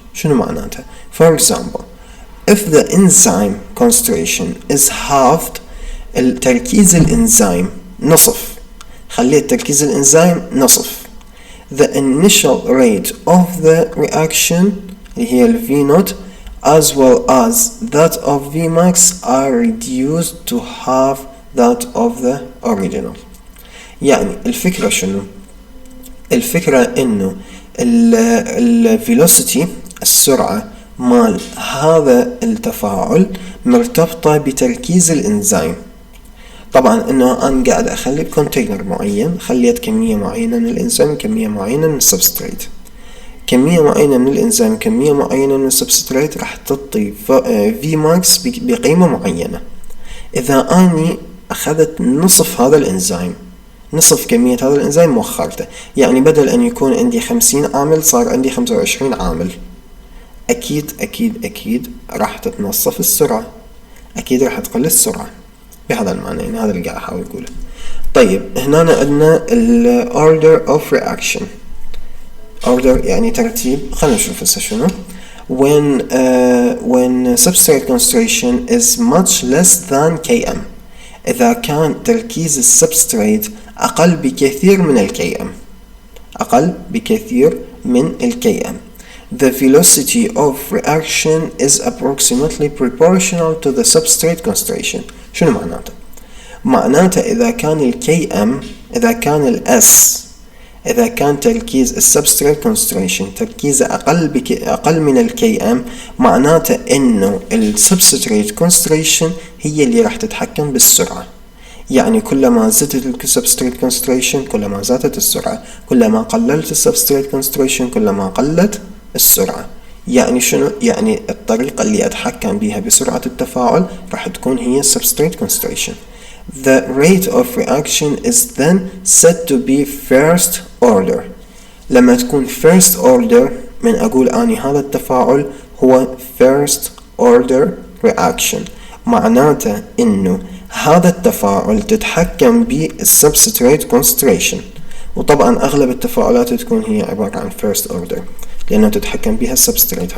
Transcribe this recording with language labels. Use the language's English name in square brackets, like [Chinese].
[Arabic] شنو معناته؟ [English] for example if the enzyme concentration is halved، [Arabic] التركيز الانزيم نصف، خليت تركيز الانزيم نصف، [English] the initial rate of the reaction [Arabic] اللي هي ال [English] V naught as well as that of Vmax are reduced to half that of the original. [Arabic] يعني الفكرة شنو؟ الفكرة انه ال velocity السرعة مال هذا التفاعل مرتبطة بتركيز الانزيم. طبعا انه انا قاعد اخلي بكونتينر معين، خليت كمية معينة من الانزيم، كمية معينة من السبستريت، كمية معينة من الانزيم، كمية معينة من السبستريت راح تعطي في ماكس بقيمة معينة. اذا اني اخذت نصف هذا الانزيم، نصف كمية هذا الانزيم وخرته، يعني بدل ان يكون عندي 50 عامل صار عندي 25 عامل، اكيد راح تتنصف السرعة، اكيد راح تقل السرعة. بهذا المعنى يعني هذا اللي قاعد احاول اقوله. طيب هنا عندنا ال [English] order of reaction. [Arabic] order يعني ترتيب. خلينا نشوف هسه شنو. [English] when substrate concentration is much less than Km، [Arabic] إذا كان تركيز السبستريت أقل بكثير من الكي ام، أقل بكثير من الكي ام. [English] The velocity of reaction is approximately proportional to the substrate concentration. [Arabic] شنو معناته؟ معناته إذا كان الكي ام، إذا كان الاس، إذا كان تركيز السبستريت كونستريشن تركيزه أقل من الكي ام، معناته إنه السبستريت كونستريشن هي اللي راح تتحكم بالسرعة. يعني كلما زادت السبستريت كونستريشن كلما زادت السرعة، كلما قللت السبستريت كونستريشن كلما قلت السرعة. يعني شنو؟ يعني الطريقة اللي أتحكم بها بسرعة التفاعل راح تكون هي [English] substrate concentration. The rate of reaction is then said to be first order. [Arabic] لما تكون first order من أقول أني هذا التفاعل هو first order reaction، معناته إنه هذا التفاعل تتحكم بالسبستريت concentration. وطبعا أغلب التفاعلات تكون هي عبارة عن first order لأنه تتحكم بها السبستريت.